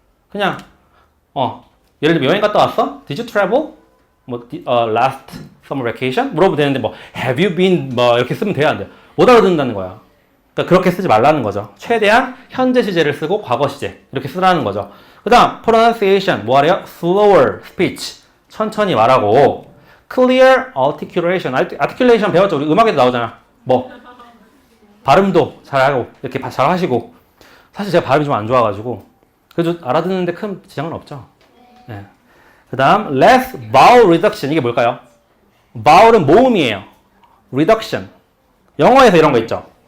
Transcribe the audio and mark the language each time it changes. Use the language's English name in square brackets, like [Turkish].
[Korean] 그냥 예를 들면 여행 갔다 왔어? [English] Did you travel? last summer vacation? [Korean] 물어보면 되는데 뭐 [English] have you been? [Korean] 뭐 이렇게 쓰면 돼야 안 돼요. 못 알아듣는다는 거야. 그러니까 그렇게 쓰지 말라는 거죠. 최대한 현재 시제를 쓰고 과거 시제 이렇게 쓰라는 거죠. 그 다음 pronunciation 뭐 하래요? [English] slower speech [Korean] 천천히 말하고 [English] clear articulation articulation [Korean] 배웠죠? 우리 음악에도 나오잖아. 뭐 발음도 잘하고 이렇게 잘 하시고 사실 제가 발음이 좀 안 좋아가지고 그래도 알아듣는데 큰 지장은 없죠. 네. 그 다음 [English] less vowel reduction [Korean] 이게 뭘까요? vowel은 모음이에요. reduction 영어에서 이런 거 있죠.